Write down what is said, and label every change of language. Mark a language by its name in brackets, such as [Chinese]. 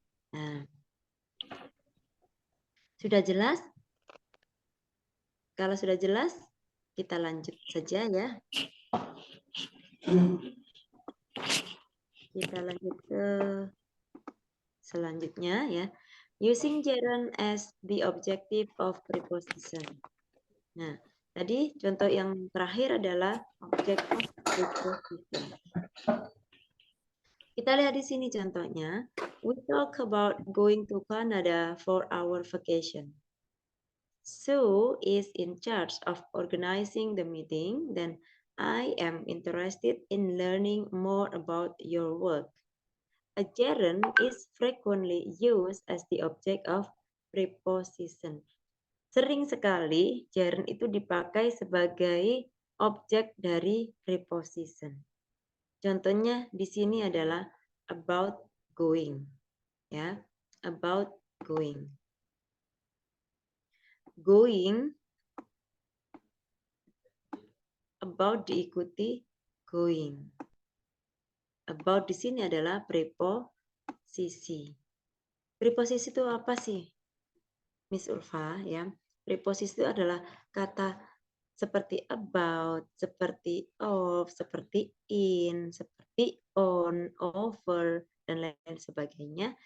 [Indonesian] Nah, sudah jelas? Kalau sudah jelas, kita lanjut saja ya. Kita lanjut ke selanjutnya ya. [English] Using gerund as the objective of preposition. [Indonesian] Nah, tadi contoh yang terakhir adalah object of preposition. Kita lihat di sini contohnya. [English] We talk about going to Canada for our vacation. Sue is in charge of organizing the meeting. Then I am interested in learning more about your work. A gerund is frequently used as the object of preposition. [Indonesian] Sering sekali gerund itu dipakai sebagai objek dari preposition. Contohnya di sini adalah about going, ya, about going. Going, about diikuti going. About di sini adalah preposisi. Preposisi itu apa sih, Miss Ulfa? Ya, preposisi itu adalah kata seperti about, seperti of, seperti in, seperti on, over, dan lain sebagainya.